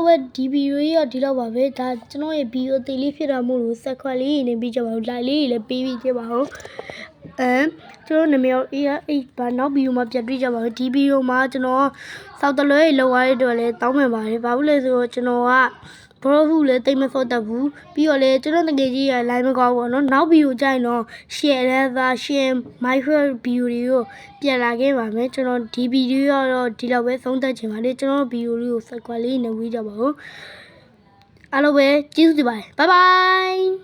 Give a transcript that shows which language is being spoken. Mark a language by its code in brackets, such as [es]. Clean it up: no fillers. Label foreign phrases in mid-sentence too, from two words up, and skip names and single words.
[my] ပဲဒီဗီဒီယိုကြီးကဒီလောက်ပါပဲဒါကျွန်တော်ရဲ့ဗီဒီယိုအသေးလေးဖြစ်တာမို့လို့ဆက်ခွက်လေးနေပြီးကြပါဦး like လေးလည်းပေးပြီးကြပါဦးကျွန်တော်နာမည်ဘာနောက်ဗီဒီယိုမှာပြန်တွေ့ကြပါမယ်ဒီဗီဒီယိုမှာကျွန် တော်စောက်တလွဲလောက်ရတဲ့အတွက်လည်းတောင်းပန်ပါတယ်ဘာလို့လဲဆိုတော့ကျွန်တော်ကဘရော့ဟုလည်းတိတ်မစော့တတ်ဘူးပြီးတော့လည်းကျွန်တော်တကယ်ကြီးရ line မကောင်းဘူးเนาะနောက်ဗီဒီယိုကြိုင်တော့ share လဲသာ [en] share my favorite video [my] တွေကိုပြန်လာခဲ့ပါမယ်ကျွန်တော်ဒီဗီဒီယိုကတော့ဒီလောက်ပဲဆုံးသက်ချင်ပါတယ်ကျွန်တော်ဗီဒီယိုလေးကို subscribe လေးနဲ့ဝေးကြပါဦးအားလုံးပဲကျေးဇူးတင်ပါတယ် [en] bye bye